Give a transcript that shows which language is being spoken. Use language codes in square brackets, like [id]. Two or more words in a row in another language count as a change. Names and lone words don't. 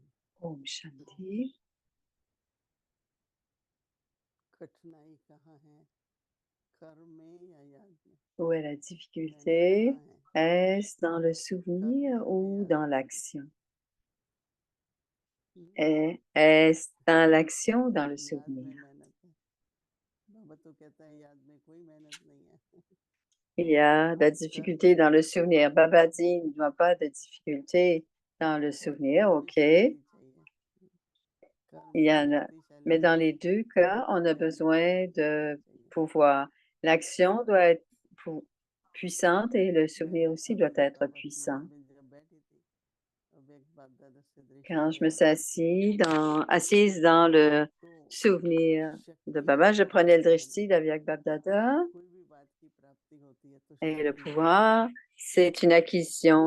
[hi] ओम शांति. कठिनाई कहाँ है? कर्म में या याद में? [fr] Où est la difficulté? Est-ce dans le souvenir ou dans l'action? Est-ce dans l'action ou dans le [hi] याद में [fr] souvenir? [hi] मेहनत है। बाबा तो कहता है याद में कोई मेहनत नहीं है। [fr] Il y a de la difficulté dans le souvenir. Baba dit, il n'y a pas de difficulté dans le souvenir, OK. [hi] शक्ति चाहिए। कर्म [fr] Il y [hi] में [fr] en a, [hi] शक्तिशाली [fr] mais dans [hi] चाहिए। [fr] les deux cas, on a besoin de pouvoir. L'action doit être puissante et le souvenir aussi doit être puissant. Quand je me suis assise dans le souvenir de Baba, je prenais le drishti d'Avyak Babdada et le pouvoir, c'est une acquisition.